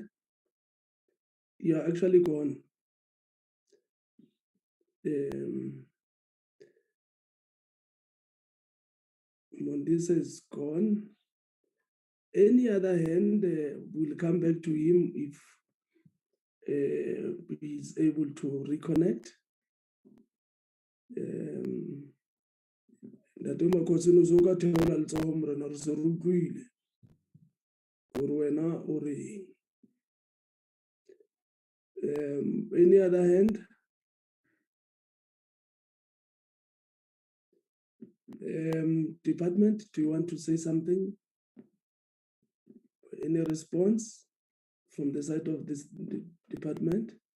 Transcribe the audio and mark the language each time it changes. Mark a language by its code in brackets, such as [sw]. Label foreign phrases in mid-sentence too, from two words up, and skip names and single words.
[en] You're actually gone. Mondise is gone. Any other hand, we'll come back to him if he's able to reconnect. [tn] Ntate Makosini uzoka theola letsogo morena re se re utlwile gore wena o reng. [en] Any other hand? Department, do you want to say something? Any response from the side of this department?